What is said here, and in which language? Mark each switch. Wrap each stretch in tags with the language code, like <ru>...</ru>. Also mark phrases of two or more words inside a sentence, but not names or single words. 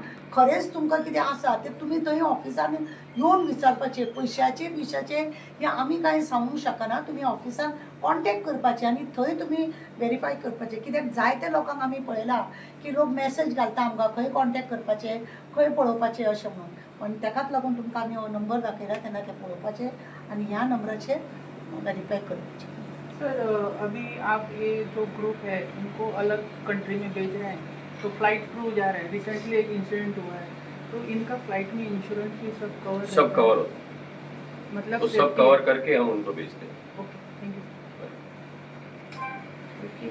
<kok>खरेंच तुमकां कितें आसा तें तुमी थंय ऑफिसान येवन विचारपाचें पयशाचें बिशाचें हें आमी कांय सांगूंक शकना तुमी ऑफिसान कॉन्टेक्ट करपाचें आनी थंय तुमी व्हेरीफाय करपाचें कित्याक जायत्या लोकांक आमी पळयलां की लोक मॅसेज घालता आमकां खंय कॉन्टेक्ट करपाचें खंय पळोवपाचें अशें म्हणून पण तेकाच लागून तुमकां आमी हो नंबर दाखयला तेन्ना तें पळोवपाचें आनी ह्या नंबराचेर व्हेरीफाय करपाचें।</kok> <hi>सर अभी आप ये जो ग्रुप है उनको अलग कंट्री में भेज रहे हैं तो फ्लाइट थ्रू जा रहे हैं। रिसेंटली एक इंसिडेंट हुआ है तो इनका फ्लाइट में इंश्योरेंस भी सब कवर होता है। मतलब तो सब कवर करके हम उनको भेजते हैं।</hi> <en>okay, thank you.</en>